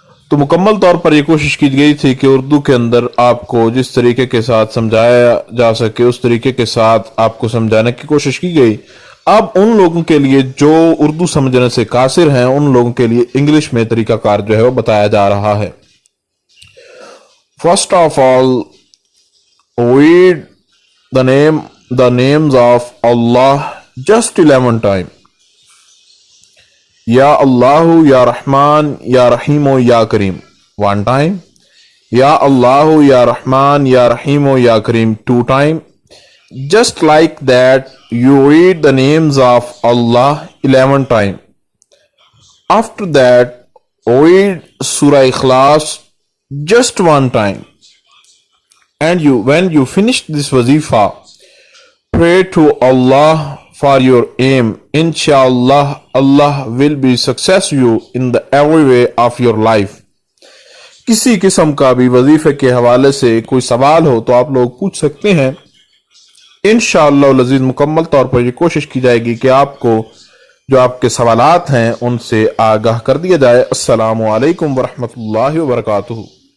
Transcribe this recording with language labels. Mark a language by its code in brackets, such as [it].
[ur] تو مکمل طور پر یہ کوشش کی گئی تھی کہ اردو کے اندر آپ کو جس طریقے کے ساتھ سمجھایا جا سکے اس طریقے کے ساتھ آپ کو سمجھانے کی کوشش کی گئی۔ اب ان لوگوں کے لیے جو اردو سمجھنے سے قاصر ہیں ان لوگوں کے لیے انگلش میں طریقہ کار جو ہے وہ بتایا جا رہا ہے۔ [en] First of all, read the names of Allah just 11 times. [ar] یا اللہ یا رحمان یا رحیم و یا کریم [en] 1 time. [ar] یا اللہ یا رحمان یا رحیم و یا کریم [en] 2 time. Just like that you read the names of Allah 11 time. After that read Surah Ikhlas just 1 time. And when you finish this wazifa, pray to Allah for your aim. Inshallah, Allah will be success you in the every way of your life. [ur] کسی قسم کا بھی وظیفے کے حوالے سے کوئی سوال ہو تو آپ لوگ پوچھ سکتے ہیں۔ انشاءاللہ العزیز مکمل طور پر یہ کوشش کی جائے گی کہ آپ کو جو آپ کے سوالات ہیں ان سے آگاہ کر دیا جائے۔ السلام علیکم ورحمۃ اللہ وبرکاتہ۔